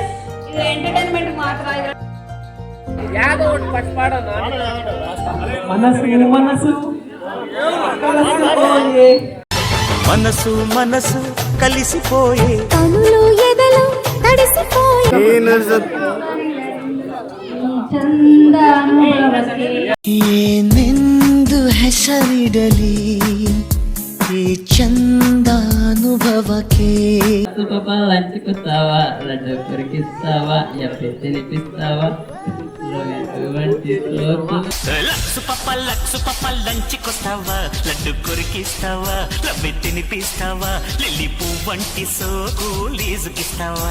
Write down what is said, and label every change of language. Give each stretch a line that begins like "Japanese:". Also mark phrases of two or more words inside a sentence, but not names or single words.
Kannada: ಇದು ಎಂಟರ್ಟೈನ್ಮೆಂಟ್ ಮಾತ್ರ.
Telugu: మనసు మనసు కలిసిపోయే కనులు ఎదలు తడిసిపోయే
Kannada: ಏನೆಂದು ಹೆಸರಿಡಲಿ ಈ ಚಂದಾನುಭವಕ್ಕೆ.
Telugu: పాప లంచుకొస్తావా, లడ్డు కొరికిస్తావా, ఎప్పి తినిపిస్తావా, లక్సు పప్ప లంచుకొస్తావా, లడ్డు కొరికిస్తావా, లబ్బి తినిపిస్తావా, లిల్లీ పువ్వంటి సోకు లీజుకిస్తావా.